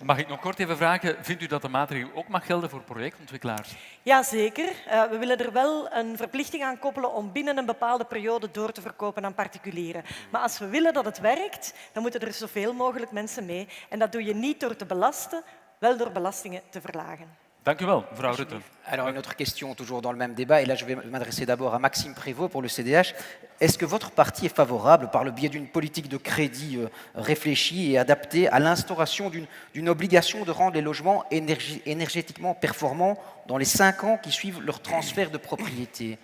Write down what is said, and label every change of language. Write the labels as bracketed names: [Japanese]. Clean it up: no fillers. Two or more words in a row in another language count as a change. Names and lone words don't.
[Dutch] Mag ik nog kort even vragen, vindt u dat de maatregel ook mag gelden voor projectontwikkelaars? Jazeker. We willen er wel een verplichting aan koppelen om binnen een bepaalde periode door te verkopen aan particulieren. Maar als we willen dat het werkt, dan moeten er zoveel mogelijk mensen mee. En dat doe je niet door te belasten, wel door belastingen te verlagen. Dank u wel, mevrouw Rutte. [French] Alors, une autre question, toujours dans le même débat, et là je vais m'adresser d'abord à Maxime Prévost pour le CDH. Est-ce que votre parti est favorable, par le biais d'une politique de crédit réfléchie et adaptée, à l'instauration d'une obligation de rendre les logements énergétiquement performants dans les 5 ans qui suivent leur transfert de propriété?